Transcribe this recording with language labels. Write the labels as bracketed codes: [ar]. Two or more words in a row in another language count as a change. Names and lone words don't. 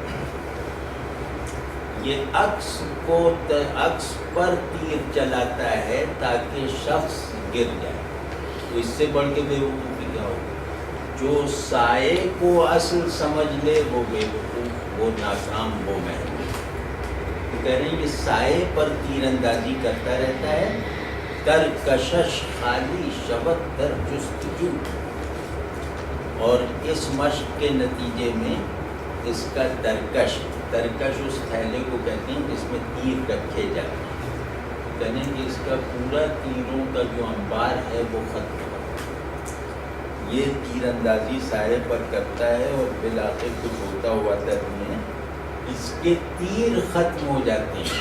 [ur] یہ عکس پر تیر چلاتا ہے تاکہ شخص گر جائے. تو اس سے بڑھ کے بے وقوفی کیا ہوگی؟ جو سائے کو اصل سمجھ لے وہ بے وقوف، وہ ناکام، وہ محروم. تو کہہ رہے ہیں کہ سائے پر تیر اندازی کرتا رہتا ہے. [fa] در کشش خالی شبت در جستجو. [ur] اور اس مشق کے نتیجے میں اس کا ترکش اس تھیلے کو کہتے ہیں جس میں تیر رکھے جاتے ہیں. کہتے ہیں کہ اس کا پورا تیروں کا جو انبار ہے وہ ختم ہو. یہ تیر اندازی سائے پر کرتا ہے اور بالآخر کچھ ہوتا ہوا درمیان اس کے تیر ختم ہو جاتے ہیں.